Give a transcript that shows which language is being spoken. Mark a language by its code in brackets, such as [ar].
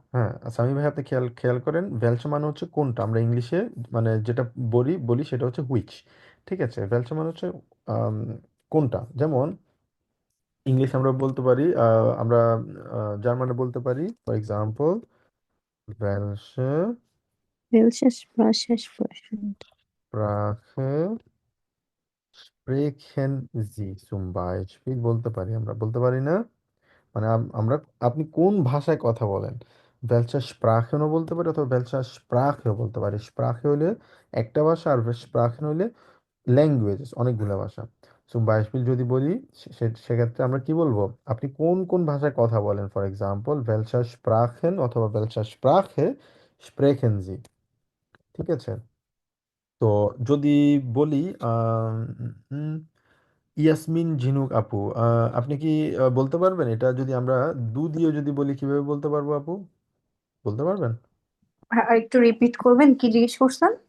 [bn] হ্যাঁ, সামি ভাই আপনি খেয়াল খেয়াল করেন, ভেলসে মানে হচ্ছে কোনটা। আমরা ইংলিশে মানে যেটা বলি বলি সেটা হচ্ছে হুইচ। ঠিক আছে, ভেলসে মানে হচ্ছে আম, কোনটা। যেমন ইংলিশ আমরা বলতে পারি, আমরা জার্মানে বলতে পারি, for example welche [de] Welche Sprache sprechen? Sprache sprechen Sie zum Beispiel, [bn] বলতে পারি, আমরা বলতে পারি না? মানে আমরা, আপনি কোন ভাষায় কথা বলেন। [de] welche Sprachen [bn] ও বলতে পারি, অথবা [de] welche Sprache [bn] ও বলতে পারি। Sprache হলে একটা ভাষা, আর Sprachen হলে ল্যাঙ্গুয়েজেস, অনেকগুলো ভাষা। [de] zum Beispiel [bn] যদি বলি, সেক্ষেত্রে আমরা কি বলবো, আপনি কোন কোন ভাষায় কথা বলেন। [en] for example [de] welche Sprachen অথবা welche Sprache sprechen Sie। [bn] ঠিক আছে, তো যদি বলি আম, উম, ইয়াসমিন ঝিনুক আপু, আপনি কি বলতে পারবেন এটা, যদি আমরা দু দিয়ে যদি বলি কিভাবে বলতে পারবো আপু? বলতে পারবেন? আর একটু রিপিট করবেন, কি জিজ্ঞেস করছেন?